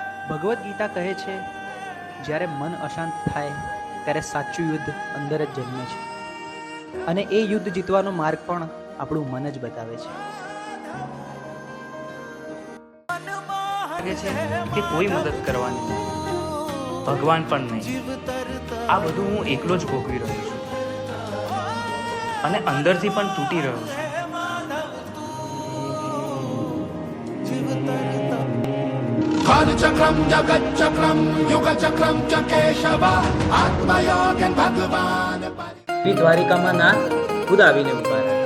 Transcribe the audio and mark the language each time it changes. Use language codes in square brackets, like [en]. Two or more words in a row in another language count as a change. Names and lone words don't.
[gu] ભગવદ્ ગીતા કહે છે, જ્યારે મન અશાંત થાય ત્યારે સાચું યુદ્ધ અંદર જ જન્મે છે, અને એ યુદ્ધ જીતવાનો માર્ગ પણ આપણું મન જ બતાવે છે. લાગે છે કે કોઈ મદદ કરવાની નહીં, ભગવાન પણ નહીં. આ બધું હું એકલો જ ભોગવી રહ્યો છું અને અંદરથી પણ તૂટી રહ્યો છું. [sa] कालचक्रम जगच्चक्रम युगचक्रम च केशव आत्मयोगन भगवान [gu] દ્વારિકામાં નાથ ખુદ આવીને ઉભા